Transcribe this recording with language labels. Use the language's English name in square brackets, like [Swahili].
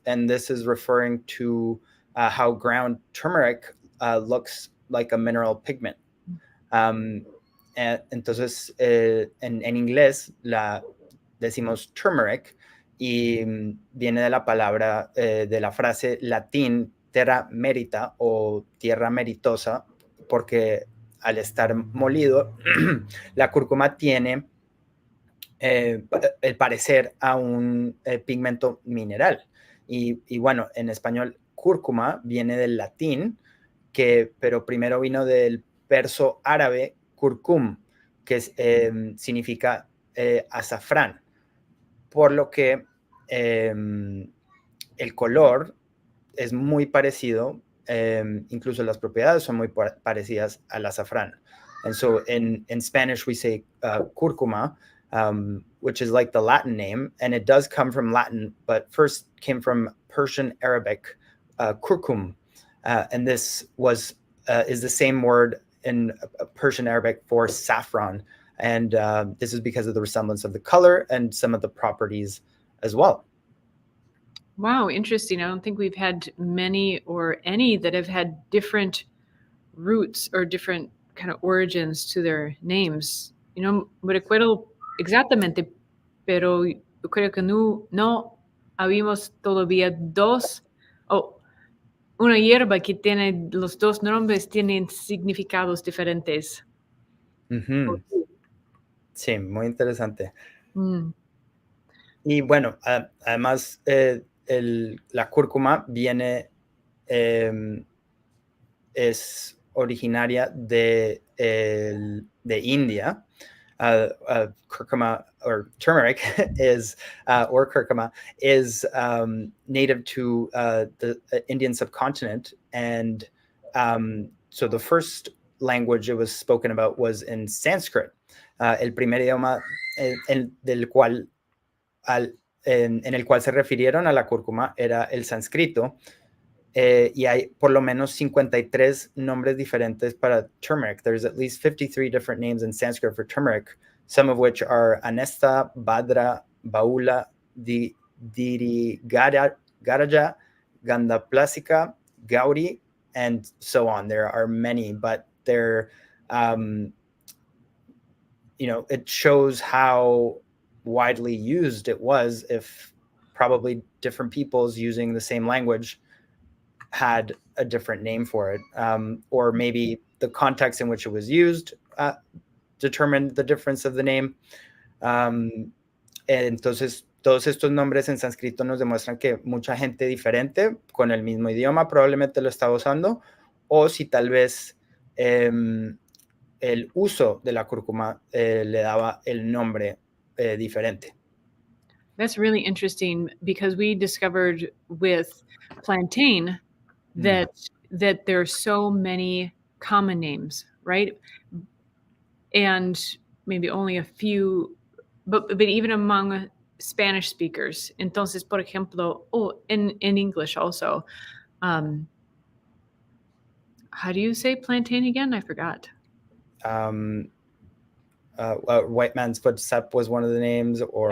[English] And this is referring to how ground turmeric looks like a mineral pigment. [Spanish] Entonces, en inglés la decimos turmeric y viene de la palabra, de la frase latín terra merita o tierra meritosa, porque al estar molido, la cúrcuma tiene el parecer a un pigmento mineral. Y bueno, en español, cúrcuma viene del latín, pero primero vino del perso árabe curcum, que significa azafrán, por lo que el color es muy parecido, incluso las propiedades son muy parecidas al azafrán. [English] And so in Spanish we say [Spanish] cúrcuma, [English] which is like the Latin name, and it does come from Latin, but first came from Persian Arabic, curcum, and this is the same word in Persian Arabic for saffron, and this is because of the resemblance of the color and some of the properties as well. Wow, interesting. I don't think we've had many or any that have had different roots or different kind of origins to their names. [Spanish] No me recuerdo exactamente, pero yo creo que no habíamos todavía dos, una hierba que tiene los dos nombres tienen significados diferentes. Sí, muy interesante. Mm. Y bueno, además la cúrcuma es originaria de India. [English] Curcuma or turmeric or curcuma is native to the Indian subcontinent, and so the first language it was spoken about was in Sanskrit. [Spanish] El primer idioma en el cual se refirieron a la cúrcuma era el sánscrito. Y hay por lo menos 53 nombres diferentes para turmeric. [English] There's at least 53 different names in Sanskrit for turmeric, some of which are Anesta, Badra, Baula, Dirigaraja, Gandaplasika, Gauri, and so on. There are many, but they're, it shows how widely used it was if probably different peoples using the same language had a different name for it, or maybe the context in which it was used determined the difference of the name. [Spanish] Entonces, todos estos nombres en sánscrito nos demuestran que mucha gente diferente con el mismo idioma probablemente lo estaba usando, o si tal vez el uso de la cúrcuma le daba el nombre diferente. [English] That's really interesting because we discovered with plantain that there are so many common names, right? And maybe only a few, but even among Spanish speakers. [Spanish] Entonces, por ejemplo, [English] in English also. How do you say plantain again? I forgot. White man's footstep was one of the names, or...